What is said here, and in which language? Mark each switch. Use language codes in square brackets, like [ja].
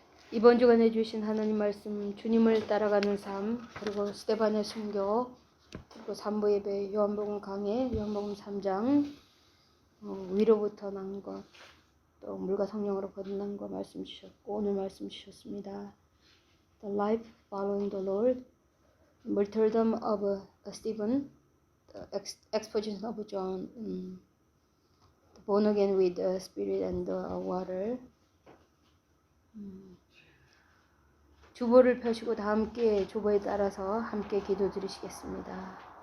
[ko] 이번 주간에 주신 하나님 말씀, 주님을 따라가는 삶, 그리고 스데반의 순교, 그리고 3부 예배, 요한복음 강해, 요한복음 3장, 위로부터 난 것, 또 물과 성령으로 거듭난 것 말씀 주셨고, 오늘 말씀 주셨습니다. [en] The life following the Lord, martyrdom of Stephen, the exposition of John, the born again with the Spirit and the water. [ko] 주보를 펴시고 다 함께 주보에 따라서 함께 기도 드리시겠습니다.